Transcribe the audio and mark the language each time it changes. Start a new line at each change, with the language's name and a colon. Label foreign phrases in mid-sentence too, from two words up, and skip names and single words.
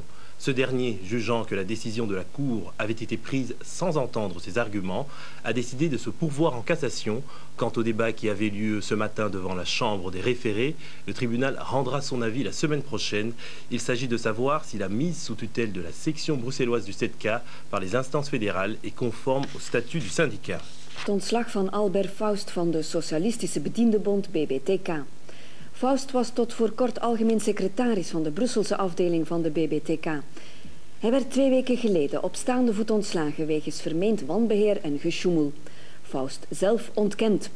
French: Ce dernier, jugeant que la décision de la Cour avait été prise sans entendre ses arguments, a décidé de se pourvoir en cassation. Quant au débat qui avait lieu ce matin devant la Chambre des référés, le tribunal rendra son avis la semaine prochaine. Il s'agit de savoir si la mise sous tutelle de la section bruxelloise du 7K par les instances fédérales est conforme au statut du syndicat.
Dutch: Het ontslag van Albert Faust van de Socialistische Bediendenbond BBTK. Faust was tot voor kort algemeen secretaris van de Brusselse afdeling van de BBTK. Hij werd 2 weken geleden op staande voet ontslagen wegens vermeend wanbeheer en gesjoemel. Faust zelf ontkent.